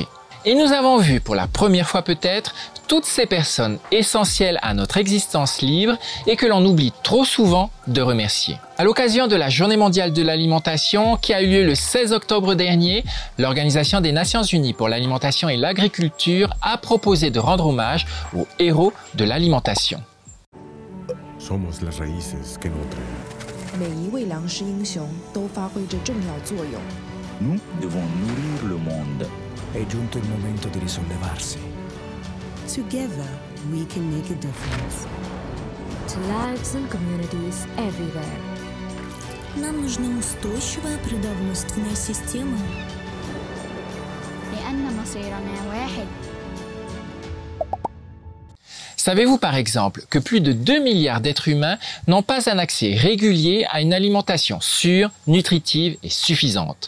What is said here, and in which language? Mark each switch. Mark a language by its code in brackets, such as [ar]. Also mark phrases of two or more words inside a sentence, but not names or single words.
[fr] Et nous avons vu pour la première fois peut-être toutes ces personnes essentielles à notre existence libre et que l'on oublie trop souvent de remercier. À l'occasion de la Journée mondiale de l'alimentation qui a eu lieu le 16 octobre dernier, l'Organisation des Nations Unies pour l'alimentation et l'agriculture a proposé de rendre hommage aux héros de l'alimentation. [es] Somos las raíces que nutren. [zh] 每一位粮食英雄都发挥着重要作用。 [fr] Nous devons nourrir le monde. [it] È giunto il momento di risollevarsi. [en] Together, we can make a difference. To lives and communities everywhere. [ru] Нам нужна устойчивая продовольственная система. [ar] لأن مصيرنا واحد. [fr] Savez-vous par exemple que plus de 2 milliards d'êtres humains n'ont pas un accès régulier à une alimentation sûre, nutritive et suffisante?